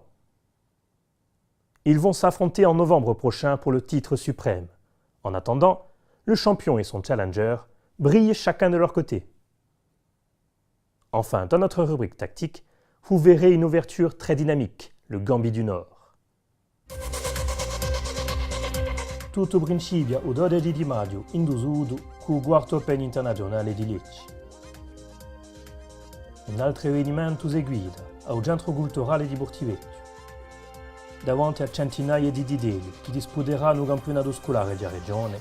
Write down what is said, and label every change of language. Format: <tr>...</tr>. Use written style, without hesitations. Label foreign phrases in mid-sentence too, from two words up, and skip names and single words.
<fr>Ils vont s'affronter en novembre prochain pour le titre suprême. En attendant, le champion et son challenger brillent chacun de leur côté. Enfin, dans notre rubrique tactique, vous verrez une ouverture très dynamique, le Gambit du Nord.</fr> <it>Tutto principia il 12 di maggio in Dusudu con il quarto Open internazionale di Lecce. Un altro avvenimento seguita al Centro Culturale di Bortivecchio, davanti a centinaia di dideli che disputeranno il campionato scolare della regione.</it>